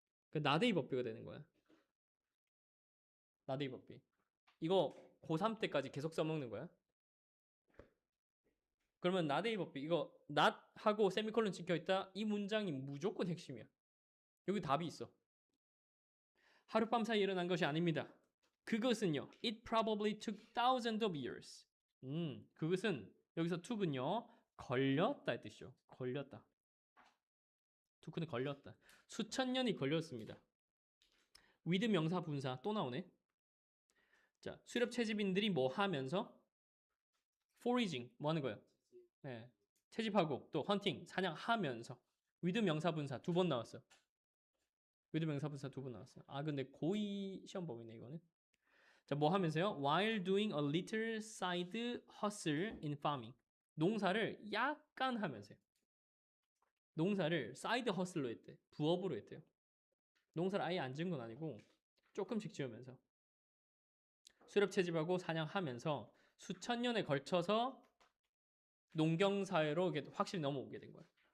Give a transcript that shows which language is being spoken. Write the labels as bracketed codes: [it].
[ko] 그 나데이 법비가 되는 거야. 나데이 법비. 이거 고3 때까지 계속 써먹는 거야. 그러면 나데이 법비 이거 not 하고 세미콜론 찍혀있다. 이 문장이 무조건 핵심이야. 여기 답이 있어. 하룻밤 사이 일어난 것이 아닙니다. 그것은요. [en] It probably took thousands of years. [ko] 그것은 여기서 took은요. 걸렸다 이 뜻이죠. 걸렸다. took는 걸렸다. 수천 년이 걸렸습니다. with 명사 분사 또 나오네. 자, 수렵 채집인들이 뭐 하면서? foraging 뭐 하는 거예요? 네, 채집하고 또 hunting 사냥하면서. with 명사 분사 두 번 나왔어. with 명사 분사 두 번 나왔어. 아 근데 고2 시험 범위네 이거는. 자, 뭐 하면서요? [en] While doing a little side hustle in farming. [ko] 농사를 약간 하면서요. 농사를 side hustle로 했대. 부업으로 했대요. 농사를 아예 안 지은 건 아니고 조금씩 지으면서. 수렵 채집하고 사냥하면서 수천 년에 걸쳐서 농경 사회로 확실히 넘어오게 된 거야.